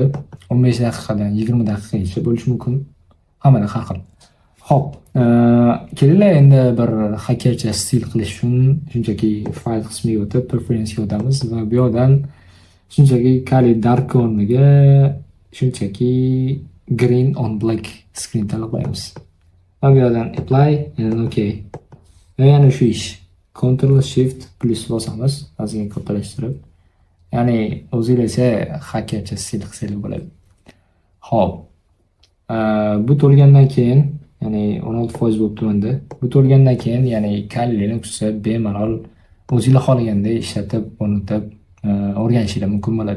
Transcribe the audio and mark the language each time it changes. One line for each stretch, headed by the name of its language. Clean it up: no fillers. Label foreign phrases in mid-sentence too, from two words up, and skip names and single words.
Uzbek: 15 daqiqadan 20 daqiqagacha bo'lishi mumkin. Hammada har xil. Xo'p, kelinglar endi bir hakercha stil qilish uchun shunchaki fayl qismiga o'tib, preferensiyaga o'tamiz va bu yerdan shunchaki Kali dark o'rniga shunchaki
English: green on black screen
Uzbek: tanlab qo'yamiz. Va bu yerdan
English: apply and okay.
Uzbek: Va yana shu ish. Ctrl Shift plus bosamiz, ozgina kattalashtirib. Ya'ni o'zingizlar esa hakercha stil qilsangiz bo'ladi. Xo'p. Bu to'lgandan keyin, ya'ni 16% bo'lib turganda, bu to'lgandan keyin, ya'ni Kali Linux'ni bemalol o'zingizlar xohlaganda ishlatib, o'rnatib, o'rganishingiz mumkin bo'ladi.